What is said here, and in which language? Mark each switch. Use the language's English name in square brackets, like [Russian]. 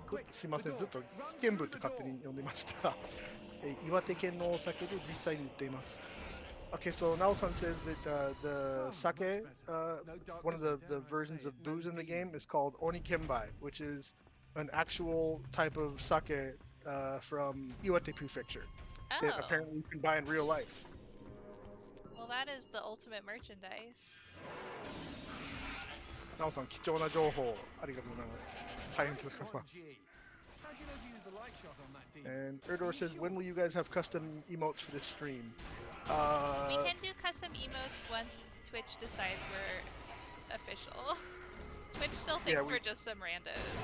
[Japanese] すいません、ずっと剣舞って勝手に呼んでました。岩手県のお酒で実際に売っています。 [English] Okay, so Nao-san says that the sake, one of the versions of booze in the game is called Onikenbai, which is an actual type of sake from Iwate Prefecture that Oh, apparently you can buy in real life. well, that is the ultimate merchandise. [Japanese] Nao-san, 貴重な情報ありがとうございます。大変助かります。 [English] How'd you know to use the light shot on that deep? And Erdor says, when will you guys have custom emotes for this stream? We can do custom emotes once Twitch decides we're official. Twitch still thinks we're just some randos.